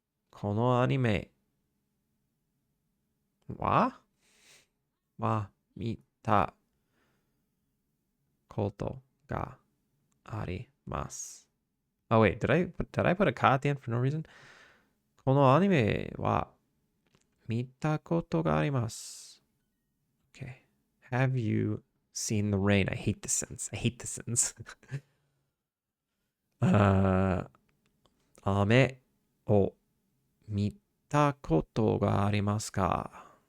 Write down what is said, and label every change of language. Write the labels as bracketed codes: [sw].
[ja] このアニメは見たことがあります. [en] Oh wait, did I put a ka at the end for no reason? [ja] このアニメは見たことがあります. [en] Okay. Have you seen the rain? I hate this sentence. I hate this sentence. [ja] 雨を見たことがありますか?